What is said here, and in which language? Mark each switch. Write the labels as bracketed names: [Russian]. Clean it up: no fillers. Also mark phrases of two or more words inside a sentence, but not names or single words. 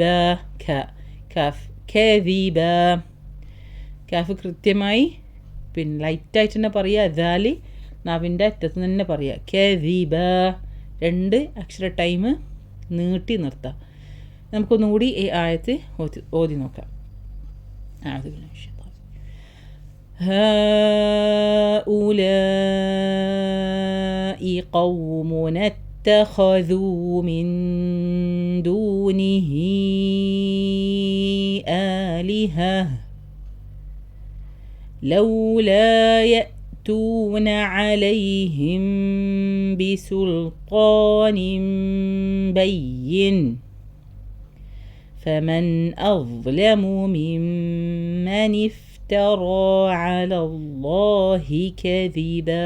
[Arabic] كاف كذبا. [Malayalam] കാഫ് കൃത്യമായി പിന്നെ ലൈറ്റായിട്ട് തന്നെ പറയുക. ദാലി നാവിൻ്റെ അറ്റത്ത് തന്നെ പറയുക. കദിബ. 2 അക്ഷര ടൈം നീട്ടി നിർത്താം. നമുക്കൊന്നും കൂടി ഈ ആയത്ത് ഓതി നോക്കാം. [Arabic] هؤلاء قوم اتخذوا من دونه آلهة لولا يأتون عليهم بسلطان بين فمن أظلم ممن افترى على الله كذبا.